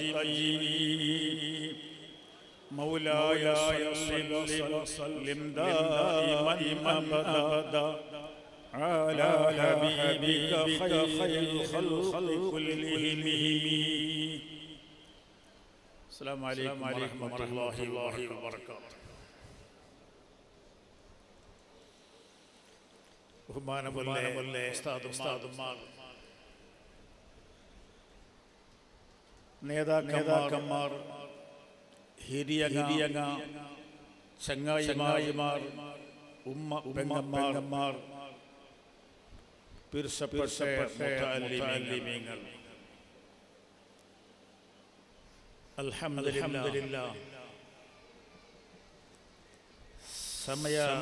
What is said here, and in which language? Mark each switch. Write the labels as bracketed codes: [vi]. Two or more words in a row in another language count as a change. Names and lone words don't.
[ar] مولاي صل وسلم دائما أبدا على حبيبك خير الخلق كلهم. السلام عليكم ورحمة الله وبركاته. [ml] ബഹുമാനമുള്ള ഉസ്താദുമാർ, നേതാക്കന്മാർ, ഹിരിയങ്ങ ചങ്ങായിമാർ, പെങ്ങന്മാർ, പിർസപ്പെട്ട മുതഅല്ലിമീങ്ങൾ, അൽഹംദുലില്ലാഹ് സമയ